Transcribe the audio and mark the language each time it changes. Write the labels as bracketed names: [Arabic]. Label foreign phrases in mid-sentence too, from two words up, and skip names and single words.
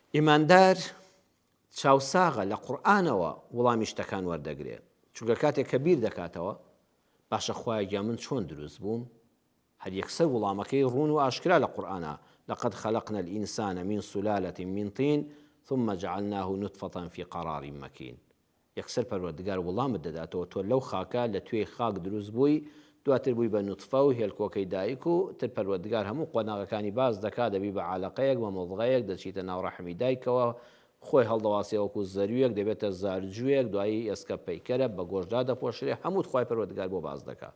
[Central Kurdish] ئیماندار چاوساغە لە قورئانەوە وەڵامی شتەکان وەردەگرێت، چونکە کاتێک کە بیر دەکاتەوە باشە خوایە من چۆن دروست بووم، هەر یەکسەر وەڵامەکەی ڕوون و ئاشکرا لە قورئانە. [Arabic] لقد خلقنا الإنسان من سلالة من طين ثم جعلناه نطفة في قرار مكين. [Central Kurdish] یەکسەر پەروەردگار وەڵامت دەداتەوە تۆ لەو خاکە لە توێی خاک دروست بووی، دواتر بووی بە نوتفە و هێلکۆکەی دایک و تر پەروەردگار هەموو قۆناغەکانی باز دەکات، دەبی بە عالەقەیەک بە مۆڵغەیەک دەچیتە ناو ڕەحمی دایکەوە، خۆی هەڵدەواسێوەکو زەرویەک دەبێتە زارجوویەک، دوایی ئێسکە پەیکەرە بە گۆشتدا دەپۆشرێ، هەموو خوای پەروەردگار بۆ باز دەکات.